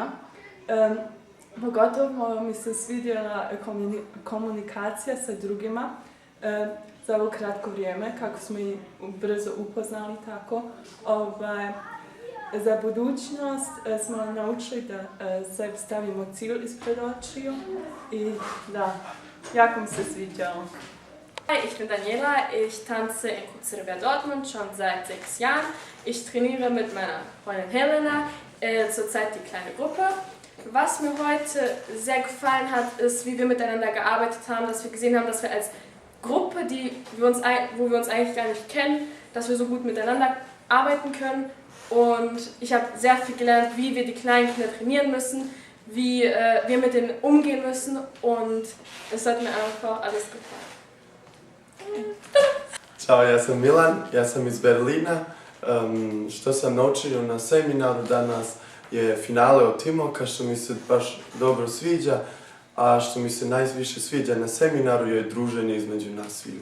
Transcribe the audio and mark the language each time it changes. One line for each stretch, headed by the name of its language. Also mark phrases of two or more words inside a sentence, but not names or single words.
Serbian: Pogotovo mi se svidjela komunikacija sa drugima za ovo kratko vrijeme, kako smo ih brzo upoznali tako. Za budućnost smo naučili da sebi stavimo cilj ispred očiju i da, jako mi se sviđalo.
German: Hi, ich bin Daniela, ich tanze in Futsrabija Dortmund schon seit 6 Jahren. Ich trainiere mit meiner Freundin Helena, zurzeit die kleine Gruppe. Was mir heute sehr gefallen hat, ist, wie wir miteinander gearbeitet haben, dass wir gesehen haben, dass wir als Gruppe, wo wir uns eigentlich gar nicht kennen, dass wir so gut miteinander arbeiten können. Und ich habe sehr viel gelernt, wie wir die kleinen Kinder trainieren müssen, wie wir mit denen umgehen müssen, und es hat mir einfach alles gefallen.
Serbian: Ćao, ja sam Milan, ja sam iz Berlina. Što sam naučio na seminaru danas je finale od Timoka, što mi se baš dobro sviđa, a što mi se najviše sviđa na seminaru je druženje između nas sviju.